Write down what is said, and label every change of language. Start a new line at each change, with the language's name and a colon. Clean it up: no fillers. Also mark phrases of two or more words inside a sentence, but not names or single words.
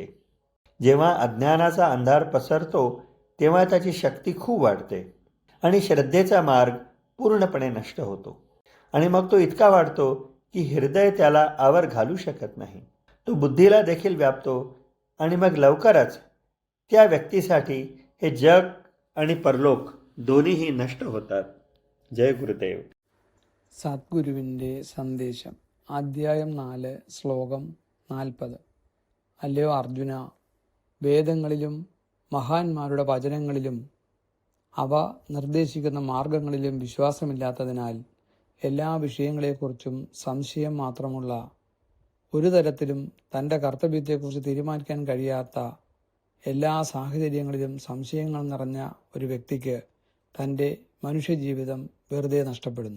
Marathi: जेव्हा अज्ञानाचा अंधार पसरतो तेव्हा त्याची शक्ती खूप वाढते आणि श्रद्धेचा मार्ग पूर्णपणे नष्ट होतो. आणि मग तो इतका वाढतो की हृदय त्याला आवर घालू शकत नाही. तो बुद्धीला देखील व्यापतो आणि मग लवकरच त्या व्यक्तीसाठी हे जग आणि परलोक दोन्हीही नष्ट होतात. जय गुरुदेव.
Malayalam: സദ്ഗുരുവിൻ്റെ സന്ദേശം. അധ്യായം 4, ശ്ലോകം 40. അല്ലയോ അർജുന, വേദങ്ങളിലും മഹാന്മാരുടെ വചനങ്ങളിലും അവ നിർദ്ദേശിക്കുന്ന മാർഗങ്ങളിലും വിശ്വാസമില്ലാത്തതിനാൽ എല്ലാ വിഷയങ്ങളെക്കുറിച്ചും സംശയം മാത്രമുള്ള, ഒരു തരത്തിലും തൻ്റെ കർത്തവ്യത്തെക്കുറിച്ച് തീരുമാനിക്കാൻ കഴിയാത്ത, എല്ലാ സാഹചര്യങ്ങളിലും സംശയങ്ങൾ നിറഞ്ഞ ഒരു വ്യക്തിക്ക് തൻ്റെ മനുഷ്യജീവിതം വെറുതെ നഷ്ടപ്പെടുന്നു.